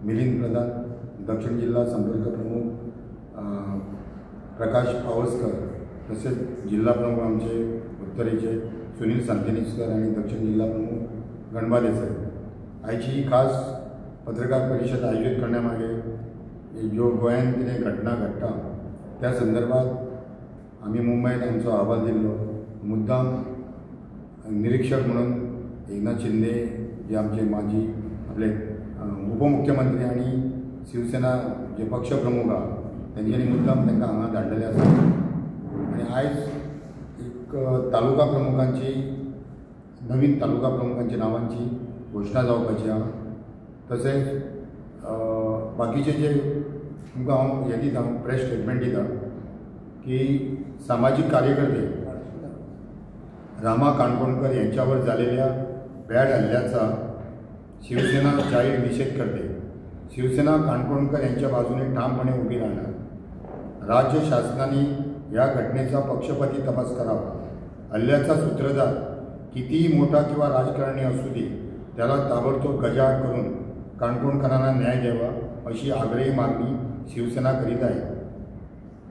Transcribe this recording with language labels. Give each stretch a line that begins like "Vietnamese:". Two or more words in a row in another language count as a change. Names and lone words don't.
Marathi: मिलिंद प्रधान, दक्षिण जिल्हा संपर्क प्रमुख प्रकाश पावसकर, तसेच जिल्हा प्रमुख आमचे उत्तरेचे सुनील सांकेनिचकर आणि दक्षिण जिल्हा प्रमुख गणबा देसाई आयची ही खास पत्रकार परिषद आयोजित करण्यामागे
Konkani: जो गोंयांत घटना घडटा त्या संदर्भात आम्ही मुंबईत आमचो अहवाल दिल्लो। मुद्दाम निरीक्षक म्हणून एकनाथ शिंदे जे आमचे माजी आपले उपमुख्यमंत्री आणि शिवसेना जे पक्षप्रमुख आहा त्यांच्यानी मुद्दाम तांकां हांगा धाडलेले आसा आणि आयज एक तालुका प्रमुखांची नवीन तालुका प्रमुखांची नावांची घोषणा जावपाची आहा।
Marathi: तसेच बाकीचे
Konkani: जे तुमकां हांव हें दिता प्रेस स्टेटमेंट दिता
Marathi: की सामाजिक कार्यकर्ते रामा काणकोणकर यांच्यावर झालेल्या भ्याड हल्ल्याचा शिवसेना जाहीर निषेध करते। शिवसेना काणकोणकर यांच्या बाजूने ठामपणे उभी राहणार। राज्य शासनाने या घटनेचा पक्षपाती तपास करावा। हल्ल्याचा सूत्रधार कितीही मोठा किंवा राजकारणी असू दे त्याला ताबडतोब गजाआड करून काणकोणकरांना न्याय द्यावा अशी आग्रही मागणी शिवसेना करीत आहे।